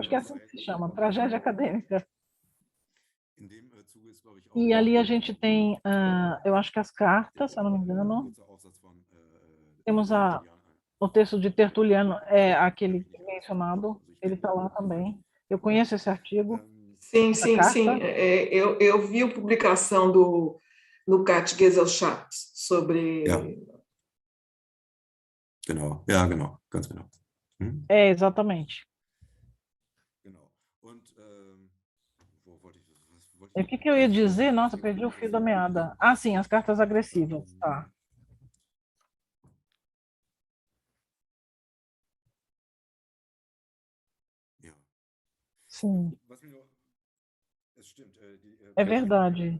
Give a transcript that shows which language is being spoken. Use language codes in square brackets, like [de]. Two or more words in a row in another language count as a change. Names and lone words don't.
[pt] Acho que é assim que se chama, tragédia acadêmica. E ali a gente tem, eu acho que as cartas, se eu não me engano, temos o texto de Tertuliano, é aquele mencionado, ele está lá também. Eu conheço esse artigo, Sim, essa sim, sim. carta. Eu vi a publicação do Lukács Gesellschaft sobre... [de] Ja. Genau, ja, genau, ganz genau. [pt] É, exatamente. E o que eu ia dizer? Nossa, perdi o fio da meada. Ah, sim, as cartas agressivas. Tá. Sim, é verdade.